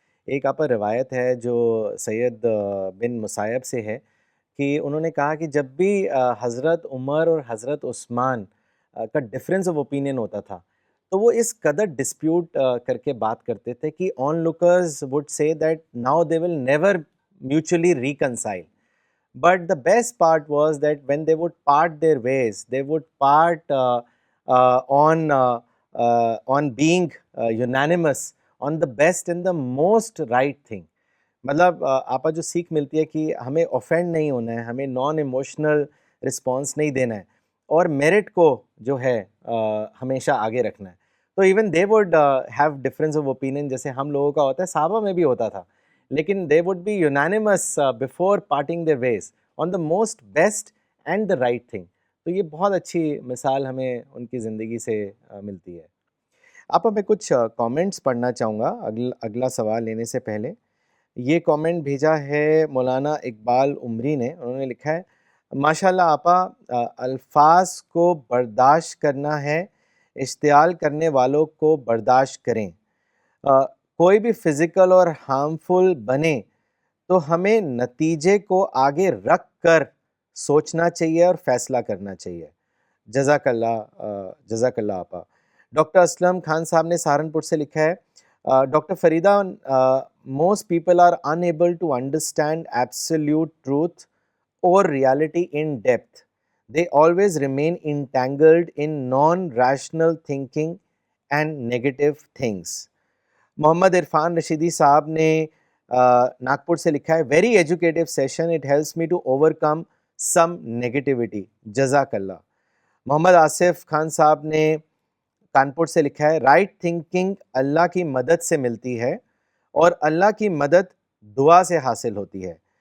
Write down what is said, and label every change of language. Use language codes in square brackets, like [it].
[ur] ایک آپا روایت ہے جو سید بن مسیب سے ہے کہ انہوں نے کہا کہ جب بھی حضرت عمر اور حضرت عثمان کا ڈفرینس آف اوپینین ہوتا تھا تو وہ اس قدر ڈسپیوٹ کر کے بات کرتے تھے کہ [en] Onlookers would say that now they will never mutually reconcile. But the best part was that when they would part their ways, they would part on being unanimous on the best and the most right thing. [ur] مطلب آپا جو سیکھ ملتی ہے کہ ہمیں offend نہیں ہونا ہے، ہمیں نان ایموشنل رسپانس نہیں دینا ہے اور میرٹ کو جو ہے ہمیشہ آگے رکھنا ہے. تو [en] even they would have difference of opinion [ur] جیسے ہم لوگوں کا ہوتا ہے، صحابہ میں بھی ہوتا تھا، لیکن [en] they would be unanimous before parting their ways on the most best and the right thing. [ur] تو یہ بہت اچھی مثال ہمیں ان کی زندگی سے ملتی ہے. آپ میں کچھ کامنٹس پڑھنا چاہوں گا اگلا سوال لینے سے پہلے. یہ کامنٹ بھیجا ہے مولانا اقبال عمری نے. انہوں نے لکھا ہے ماشاء اللہ آپا، الفاظ کو برداشت کرنا ہے، اشتعال کرنے والوں کو برداشت کریں. کوئی بھی فزیکل اور ہارمفل بنے تو ہمیں نتیجے کو آگے رکھ کر سوچنا چاہیے اور فیصلہ کرنا چاہیے. جزاک اللہ آپا. [en] doctor Aslam Khan [ur] صاحب نے سہارنپور سے لکھا ہے [en] Doctor Farida, most people are unable to understand absolute truth or reality in depth. They always remain entangled in non-rational thinking and negative things. Muhammad Irfan Rashidi [ur] صاحب نے ناگپور سے لکھا ہے [en] Very educative session, it helps me to overcome some negativity. [ur] جزاک اللہ. محمد آصف خان صاحب نے کانپور سے لکھا ہے رائٹ تھنکنگ اللہ کی مدد سے ملتی ہے اور اللہ کی مدد دعا سے حاصل ہوتی ہے.